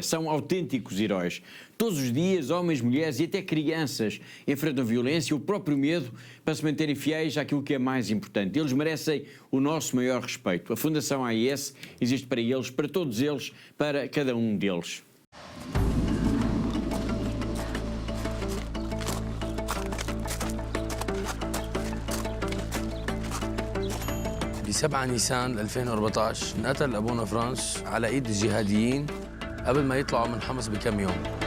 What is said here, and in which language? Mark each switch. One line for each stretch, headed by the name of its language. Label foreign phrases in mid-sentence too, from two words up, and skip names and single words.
Portuguese: São autênticos heróis. Todos os dias, homens, mulheres e até crianças enfrentam violência e o próprio medo para se manterem fiéis àquilo que é mais importante. Eles merecem o nosso maior respeito. A Fundação AIS existe para eles, para todos eles, para cada um deles.
Arabic: ب7 نيسان 2014 انقتل أبونا فرانس على إيد الجهاديين قبل ما يطلعوا من حمص بكم يوم.